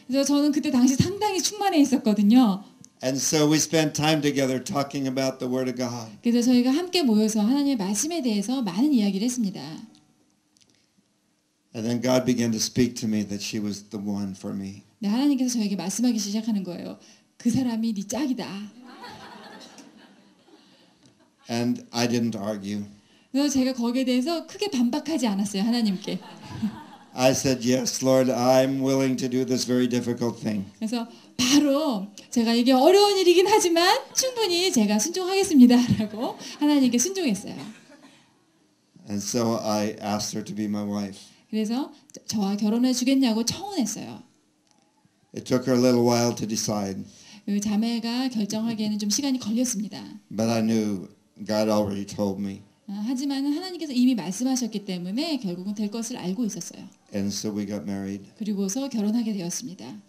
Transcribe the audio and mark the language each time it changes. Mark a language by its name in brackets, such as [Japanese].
[Korean] 그래서 저는 그때 당시 상당히 충만해 있었거든요. [English] And so we spent time together talking about the Word of God. [Korean] 그래서 저희가 함께 모여서 하나님의 말씀에 대해서 많은 이야기를 했습니다. [English] And then God began to speak to me that she was the one for me. [Korean] 네, 하나님께서 저에게 말씀하기 시작하는 거예요. 그 사람이 네 짝이다. [English] And I didn't argue. [Korean] 그래서 제가 거기에 대해서 크게 반박하지 않았어요. 하나님께. [English] I said, yes, Lord, I'm willing to do this very difficult thing. [Korean] 그래서 바로 제가 이게 어려운 일이긴 하지만 충분히 제가 순종하겠습니다라고 하나님께 순종했어요. [English] And so I asked her to be my wife. [Korean] 그래서 저와 결혼해 주겠냐고 청혼했어요. [English] It took her a little while to decide, [Korean] 그 자매가 결정하기에는 좀 시간이 걸렸습니다. [English] but I knew God already told me. [Korean] 하지만 하나님께서 이미 말씀하셨기 때문에 결국은 될 것을 알고 있었어요. [English] And so we got married [Korean] 그리고서 결혼하게 되었습니다.